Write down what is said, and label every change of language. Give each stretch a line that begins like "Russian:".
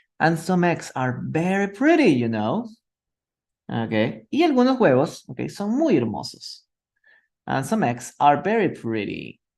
English: And some eggs are very pretty, you know. Ok.
Spanish: Y algunos huevos, ok, son muy hermosos.
English: And some eggs are very pretty.